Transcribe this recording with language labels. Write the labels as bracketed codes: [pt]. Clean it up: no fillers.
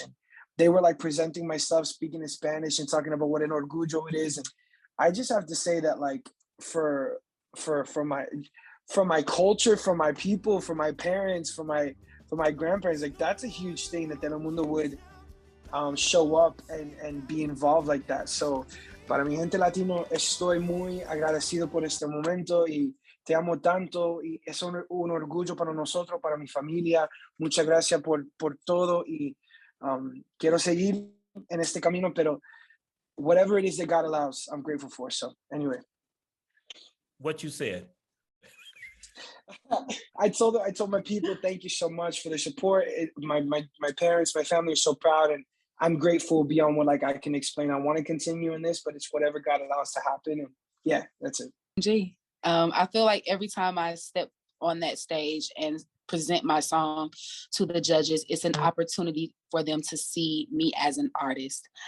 [en] And they were like presenting my stuff, speaking in Spanish and talking about what an orgullo it is. And I just have to say that, like, for my culture, for my people, for my parents, for my grandparents, like, that's a huge thing that Telemundo would show up and be involved like that. [es] So para mi gente latino, estoy muy agradecido por este momento y te amo tanto, y es un orgullo para nosotros, para mi familia. Muchas gracias por todo, y quiero seguir en este camino, pero [en] whatever it is that God allows, I'm grateful for. So anyway. What you said. I told my people, thank you so much for the support. My parents, my family are so proud, and I'm grateful beyond what I can explain. I want to continue in this, but it's whatever God allows to happen. And yeah, that's it. I feel like every time I step on that stage and present my song to the judges, it's an opportunity for them to see me as an artist.